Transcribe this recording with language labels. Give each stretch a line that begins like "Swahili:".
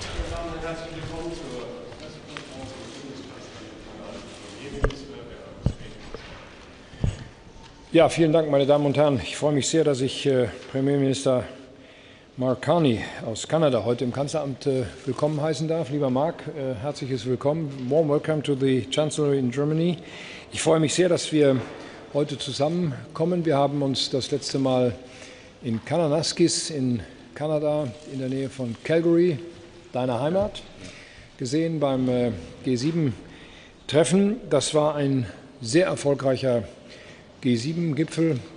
German: Damen, herzlich willkommen zur Pressekonferenz des Bundespräsidenten. Ja, vielen Dank, meine Damen und Herren. Ich freue mich sehr, dass ich Premierminister Merz Carney aus Kanada heute im Kanzleramt willkommen heißen darf. Lieber Mark, herzliches Willkommen.
English: Warm welcome to the Chancellor in Germany.
German: Ich freue mich sehr, dass wir heute zusammenkommen. Wir haben uns das letzte Mal in Kananaskis in Kanada in der Nähe von Calgary, deiner Heimat, gesehen beim G7-Treffen. Das war ein sehr erfolgreicher G7-Gipfel.